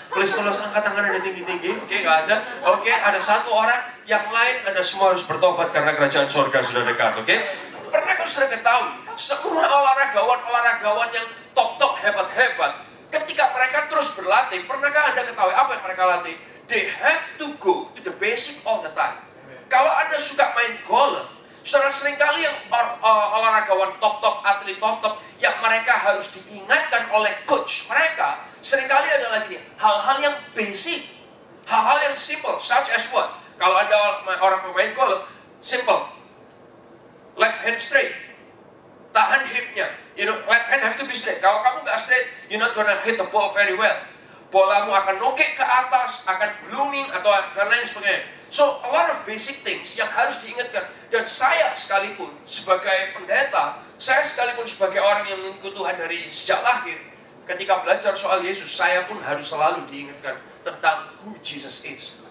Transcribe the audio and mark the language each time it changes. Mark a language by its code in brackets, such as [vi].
[id] Please tolong angkat tangan Anda tinggi-tinggi. Nggak ada. Ada satu orang, yang lain Anda semua harus bertobat karena kerajaan surga sudah dekat. Pernah kau sudah ketahui semua olahragawan yang top hebat-hebat, ketika mereka terus berlatih, pernahkah Anda ketahui apa yang mereka latih? [en] They have to go to the basic all the time. [id] Kalau Anda suka main golf, saudara, seringkali yang olahragawan top, atlet top, yang mereka harus diingatkan oleh coach mereka, seringkali adalah gini, hal-hal yang basic, hal-hal yang simple, [en] such as what? [id] Kalau Anda orang pemain golf, simple, [en] left hand straight, [id] tahan hipnya, [en] left hand have to be straight. [id] Kalau kamu nggak straight, [en] you're not gonna hit the ball very well. [id] Bolamu akan nokek ke atas, akan blooming atau dan lain sebagainya. [en] So, a lot of basic things [id] yang harus diingatkan. Dan saya sekalipun sebagai pendeta, saya sekalipun sebagai orang yang mengikuti Tuhan dari sejak lahir, Ketika belajar soal Yesus, saya pun harus selalu diingatkan tentang [en] who Jesus is.